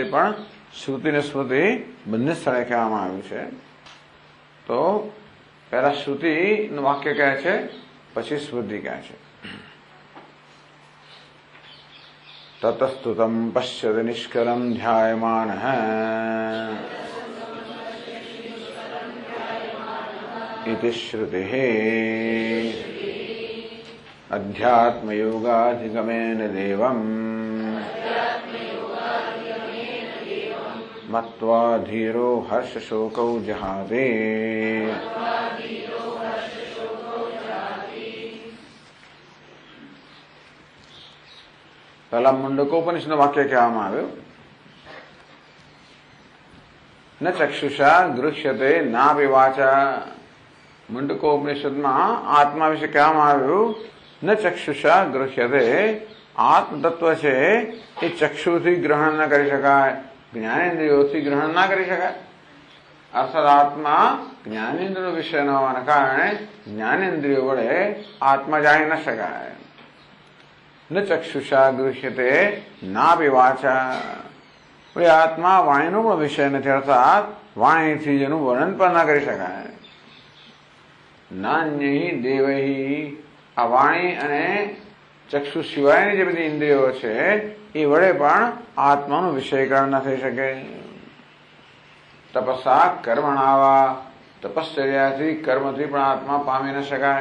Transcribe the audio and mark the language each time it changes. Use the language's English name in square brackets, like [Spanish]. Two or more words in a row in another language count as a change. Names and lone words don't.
[Gujarati] પણ શ્રુતિ અને સ્મૃતિ બંને સ્થળે કહેવામાં આવ્યું છે। તો પહેલા શ્રુતિનું વાક્ય કહે છે, પછી સ્મૃતિ કહે છે। [Sanskrit] તતસ્તુતમ પશ્યતિ નિષ્કલમ ધ્યાયમાનઃ इति श्रुतिः। अध्यात्म योगाधिगमेन देवम् मत्वा धीरो हर्ष शोकौ जहाते। [Gujarati] પહેલા મુંડકોપનિષદ વાક્ય કહેવામાં આવ્યું, [Sanskrit] न चक्षुषा गृह्यते नापि वाचा। [Gujarati] मुंडकोपनिषदમાં આત્મા વિશે કહેવામાં આવ્યું, [Sanskrit] न चक्षुषा गृह्यते, [Gujarati] આત્મ તત્વ છે એ ચક્ષુથી ગ્રહણ ન કરી શકાય, જ્ઞાનેન્દ્રિયોથી ગ્રહણ ના કરી શકાય। અર્થાત આત્મા જ્ઞાનેન્દ્રિયો વિષય ન હોવાના કારણે જ્ઞાનેન્દ્રિયો વડે આત્મા જાણી ન શકાય। [Sanskrit] न चक्षुषा गृह्यते नापि वाचा, [Gujarati] આત્મા વાણીનો પણ વિષય નથી, અર્થાત વાણીથી જેનું વર્ણન પણ ના કરી શકાય। [Sanskrit] નાન્યૈ દેવૈ, [Gujarati] આ વાણી અને ચક્ષુ સિવાયની જે બધી ઇન્દ્રિયો છે એ વડે પણ આત્માનું વિષયકરણ ન થઈ શકે। [Sanskrit] તપસા કર્મણાવા, [Gujarati] તપશ્ચર્યાથી કર્મથી પણ આત્મા પામી ન શકાય।